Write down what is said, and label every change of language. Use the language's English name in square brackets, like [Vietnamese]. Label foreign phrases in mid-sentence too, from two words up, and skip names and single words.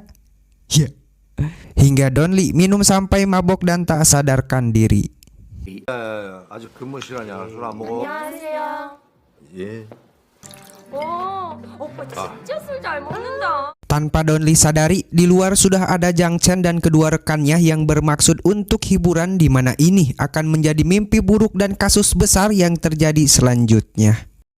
[Indonesian] Ya. Hingga Don Lee minum sampai mabok dan tak sadarkan diri. [Korean] 아직 근무 시간이야. 술 안 먹어? 안녕하세요. 예. 오, 오빠 진짜 술 잘 먹는다. [Indonesian] Tanpa Donli sadari, di luar sudah ada Jang Chen dan kedua rekannya yang bermaksud untuk hiburan, di mana ini akan menjadi mimpi buruk dan kasus besar yang terjadi selanjutnya.